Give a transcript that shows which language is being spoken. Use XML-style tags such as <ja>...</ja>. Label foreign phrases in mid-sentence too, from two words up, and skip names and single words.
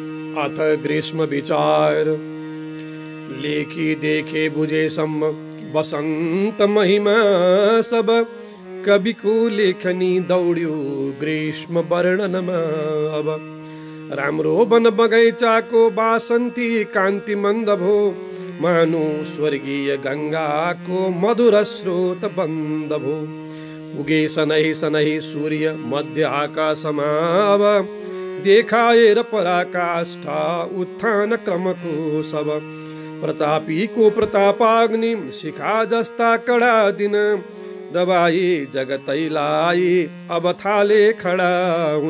<ne>अथ ग्रीष्म विचार लेखी देखे बुझे सम बसंत महिमा सब कवि को लेखनी दौड्यो ग्रीष्म वर्णनमा। अब राम्रो वन बगैचा को बासंती कांति मंद भो मानो स्वर्गीय गंगा को मधुर स्रोत बंद भो। पुगे सनहि सनहि सूर्य मध्य आकाशमा अब देखाएर पराकाष्ठा उत्थान क्रमको सब। प्रतापी को प्रतापाग्नि शिखा जस्ता कडा दिन दबाई जगतैलाई अब थाले खडा हुन।</ne>